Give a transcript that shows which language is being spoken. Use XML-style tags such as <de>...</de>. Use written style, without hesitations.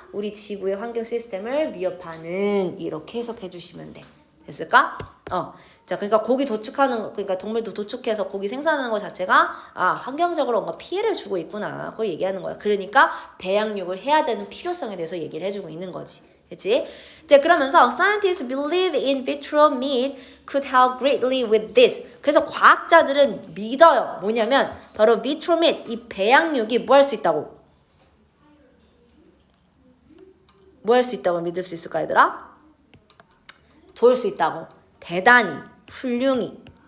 <ko>우리 지구의 환경 시스템을 위협하는 이렇게 해석해 주시면 돼. 됐을까? 자, 그러니까 고기 도축하는 그러니까 동물도 도축해서 고기 생산하는 것 자체가 환경적으로 뭔가 피해를 주고 있구나. 그걸 얘기하는 거야. 그러니까 배양육을 해야 되는 필요성에 대해서 얘기를 해주고 있는 거지. 그치? 자, 그러면서</ko> <en>scientists believe in vitro meat could help greatly with this.</en> <ko>그래서 과학자들은 믿어요. 뭐냐면 바로 vitro meat, 이 배양육이 뭐 할 수 있다고? 뭐 할 수 있다고 믿을 수 있을까, 얘들아? 도울 수 있다고. 대단히, 훌륭히.</ko>